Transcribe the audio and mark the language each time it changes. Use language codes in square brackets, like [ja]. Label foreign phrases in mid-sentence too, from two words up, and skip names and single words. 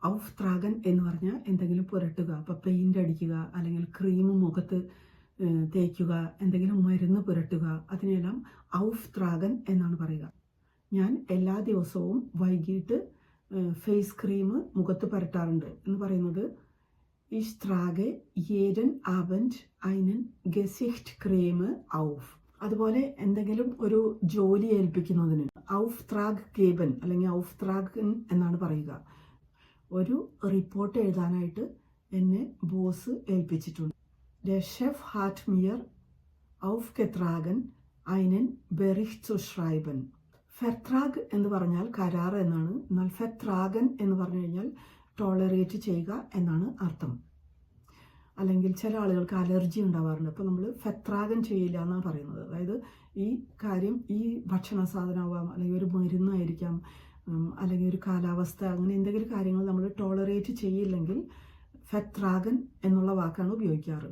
[ml] ഔഫ്ത്രാഗൻ എന്ന് പറഞ്ഞാൽ എന്തെങ്കിലും പുരട്ടുക, ഇപ്പൊ പെയിന്റ് അടിക്കുക അല്ലെങ്കിൽ ക്രീം മുഖത്ത് തേക്കുക, എന്തെങ്കിലും മരുന്ന് പുരട്ടുക, അതിനെല്ലാം ഔഫ്ത്രാഗൻ എന്നാണ് പറയുക. ഞാൻ എല്ലാ ദിവസവും വൈകിട്ട് ഫേസ് ക്രീം മുഖത്ത് പുരട്ടാറുണ്ട് എന്ന് പറയുന്നത് [de] ich trage jeden Abend einen Gesichtscreme auf. [ml] അതുപോലെ എന്തെങ്കിലും ഒരു ജോലി ഏൽപ്പിക്കുന്നതിന് [de] Auftrag geben [ml] അല്ലെങ്കിൽ ഔഫ്ത്രാഗൻ എന്നാണ് പറയുക. ഒരു റിപ്പോർട്ട് എഴുതാനായിട്ട് എന്നെ ബോസ് ഏൽപ്പിച്ചിട്ടുണ്ട്. [de] Der Chef hat mir aufgetragen, einen Bericht zu schreiben. [ml] ഫെർത്രാഗ് എന്ന് പറഞ്ഞാൽ കരാർ എന്നാണ്. എന്നാൽ ഫെർത്രാഗൻ എന്ന് പറഞ്ഞു കഴിഞ്ഞാൽ ടോളറേറ്റ് ചെയ്യുക എന്നാണ് അർത്ഥം. അല്ലെങ്കിൽ ചില ആളുകൾക്ക് അലർജി ഉണ്ടാവാറുണ്ട്, അപ്പോൾ നമ്മൾ ഫെർത്രാഗൻ ചെയ്യില്ല എന്നാണ് പറയുന്നത്. അതായത് ഈ കാര്യം, ഈ ഭക്ഷണ സാധനമാവാം അല്ലെങ്കിൽ ഒരു മരുന്നായിരിക്കാം അല്ലെങ്കിൽ ഒരു കാലാവസ്ഥ, അങ്ങനെ എന്തെങ്കിലും കാര്യങ്ങൾ നമ്മൾ ടോളറേറ്റ് ചെയ്യില്ലെങ്കിൽ ഫെർത്രാഗൻ എന്നുള്ള വാക്കാണ് ഉപയോഗിക്കാറ്.